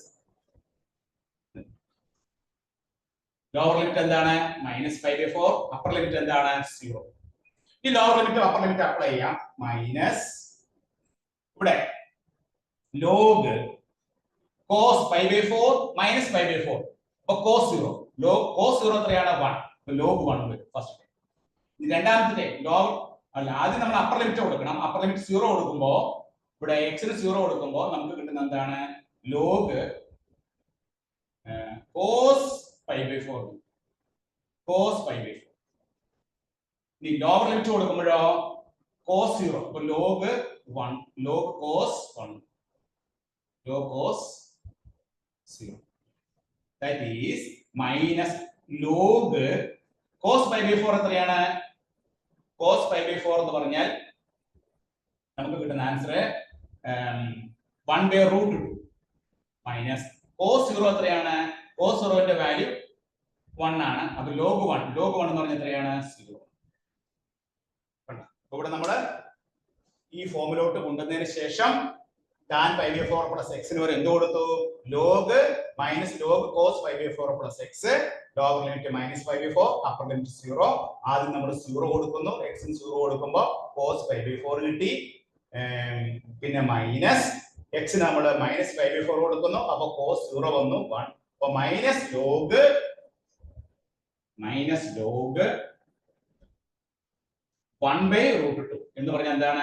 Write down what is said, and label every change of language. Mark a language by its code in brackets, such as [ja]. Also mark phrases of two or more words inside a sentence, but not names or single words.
[en] lower limit എന്താണ്? -pi by 4. upper limit എന്താണ്? 0. ഈ lower limit upper limit apply ചെയ്യാം. മൈനസ് ഇവിടെ log cos pi by 4 minus pi by 4. [ml] അപ്പോൾ cos 0. cos 0 എത്രയാണ്? 1. അപ്പോൾ log 1 വരും ഫസ്റ്റ്. രണ്ടാമത്തെ log അല്ല, ആദ്യം നമ്മൾ [en] upper limit [ml] കൊടുക്കണം. [en] upper limit [ml] 0 കൊടുക്കുമ്പോൾ ഇവിടെ x ന് 0 കൊടുക്കുമ്പോൾ നമുക്ക് കിട്ടുന്നത് എന്താണ്? [en] log cos pi by 4. cos pi by 4. ഇനി lower limit കൊടുക്കുമ്പോഴോ cos 0. അപ്പോൾ log 1 log cos 1 log cos 0. that is minus log cos pi by 4 എത്രയാണ്? cos pi by 4 [ml] എന്ന് പറഞ്ഞാൽ നമുക്ക് കിട്ടുന്ന ആൻസർ 1/√2 [en] minus cos [ml] 0 എത്രയാണ്? cos 0 ന്റെ വാല്യൂ 1 ആണ്. അപ്പൊ log 1 എന്ന് പറഞ്ഞാൽ എത്രയാണ്? 0. അപ്പോൾ ഇവിടെ നമ്മൾ ഈ ഫോമിലോട്ട് കൊണ്ടുവന്നതിന് ശേഷം [en] tan pi by 4 plus x [ml] ന് വരെ എന്ത് കൊടുത്തു? [en] log minus log cos pi by 4 plus x. lower limit -pi by 4, upper limit 0. [ml] ആദ്യം നമ്മൾ 0 കൊടുക്കുന്നു. x ന് 0 കൊടുക്കുമ്പോൾ [en] cos pi by 4 [ml] കിട്ടി. പിന്നെ മൈനസ് x ന് നമ്മൾ - [en] pi by 4 [ml] കൊടുക്കുന്നു. അപ്പോൾ cos 0 വന്നു 1. അപ്പോൾ [en] minus log [ml] 1/√2 എന്ന് പറഞ്ഞാൽ എന്താണ്?